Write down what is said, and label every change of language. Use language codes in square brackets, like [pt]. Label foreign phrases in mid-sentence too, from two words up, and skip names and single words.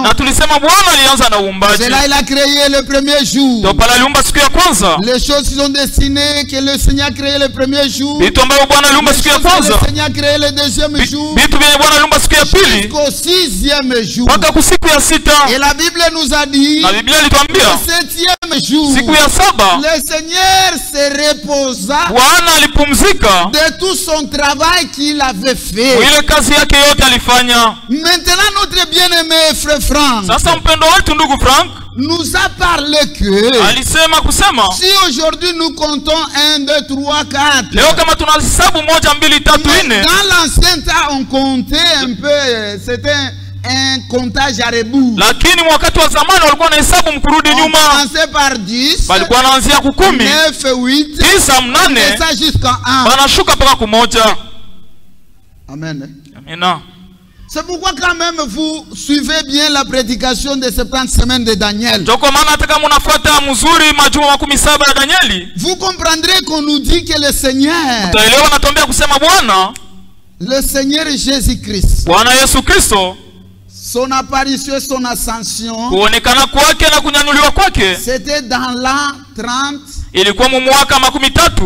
[sw] Na tulisema Bwana alianza na uumbaji. [fr] C'est là il a créé le premier jour. [sw] Ndio pale aliumba siku ya kwanza. [fr] Les choses sont destinées que le Seigneur a créé le premier jour. [sw] Vitu ambavyo Bwana aliumba siku ya kwanza. [fr] Le Seigneur a créé le deuxième jour. [sw] Vitu vyenye Bwana aliumba siku ya pili. [fr] Jusqu'au sixième jour. [sw] Mpaka ku siku ya sita. [fr] Et la Bible nous a dit. [sw] Na Biblia ilituambia. [fr] Le septième jour. [sw] Siku ya saba. [fr] Le Seigneur se reposa. [sw] Bwana alipumzika. [fr] De tout son travail qu'il avait fait. [sw] Ile kazi yake yote alifanya. [fr] Maintenant notre bien-aimé frère Franck. [sw] Sasa mpendo wetu ndugu Frank [fr] nous a parlé que [sw] alisema kusema [fr] si aujourd'hui nous comptons 1, 2, 3, 4 [sw] leo kama tunahesabu 1, 2, 3, 4 [fr] dans l'ancien temps on comptait un peu, c'était un comptage à rebours. [sw] Lakini wakati wa zamani walikuwa wanahesabu mkurudi nyuma. [fr] On commençait par 10. [sw] Walikuwa wanaanzia ku 10. [fr] 9, 8. [sw] 9, 8. [fr] Et ça jusqu'à 1. [sw] Wanashuka mpaka ku 1. [fr] Amen. [sw] Amina. [fr] C'est pourquoi quand même vous suivez bien la prédication des 70 semaines de Daniel. Vous comprendrez qu'on nous dit que le Seigneur, le Seigneur Jésus-Christ, son apparition et son ascension, c'était dans l'an 30.